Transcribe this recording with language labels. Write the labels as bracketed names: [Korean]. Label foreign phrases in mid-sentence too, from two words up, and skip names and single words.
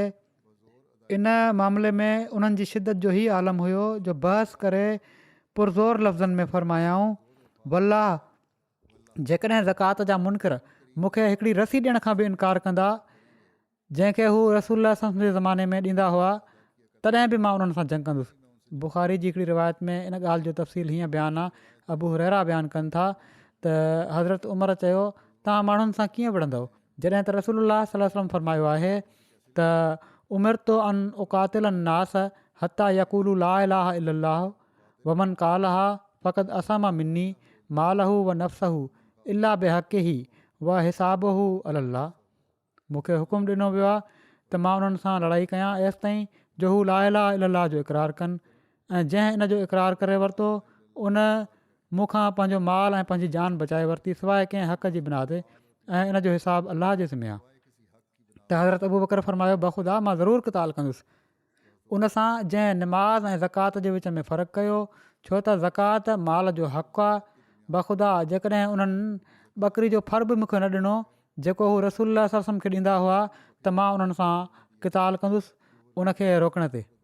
[Sindhi] इन मामले में उन्हनि जी शिदत जो ई आलम हुयो जो बहस करे पुरज़ोर लफ़्ज़नि में फ़रमायाऊं, वल्लाह जेकॾहिं ज़कात जा मुनकिर मूंखे हिकिड़ी रसी ॾियण खां बि इनकार कंदा जंहिंखे हू रसूल जे ज़माने में ॾींदा हुआ, तॾहिं बि मां उन्हनि सां जंग कंदुसि। बुख़ारी जी हिकिड़ी रिवायत में इन ॻाल्हि जो तफ़सील हीअं बयानु आहे, अबू हुरैरा बयानु कनि था त हज़रत उमर चयो, तव्हां माण्हुनि सां कीअं विढ़ंदव, जॾहिं त [Arabic] رسول الله صلى الله عليه وسلم [Sindhi] फरमायो आहे त [Arabic] أمرت أن أقاتل الناس حتى يقولوا لا إله إلا الله ومن قالها فقد عصم مني ماله ونفسه إلا بحقه وحسابه الله. [Sindhi] मूंखे हुकुम ॾिनो वियो आहे त मां उन्हनि सां लड़ाई कयां एसि ताईं जो हू [Arabic] لا إله إلا الله [Sindhi] जो इक़रार कनि, ऐं जंहिं इन जो इक़रार करे वरितो उन मूंखां पंहिंजो माल ऐं पंहिंजी जान बचाए वरिती सवाइ कंहिं हक़ जी बिना ते, ऐं इन जो हिसाबु अलाह जे ज़िमे आहे। त हज़रत अबू बकर फरमायो, बख़ुदा मां ज़रूरु क़िताल कंदुसि। उन सां जंहिं निमाज़ ऐं ज़कात जे विच में फ़र्क़ु कयो, छो त ज़कात माल जो हक़ु आहे, बख़ुदा जेकॾहिं उन्हनि ॿकरी जो फर बि मूंखे न ॾिनो जेको हू रसूल सल्लम खे ॾींदा हुआ, त मां उन्हनि सां क़िताल कंदुसि उनखे रोकण ते।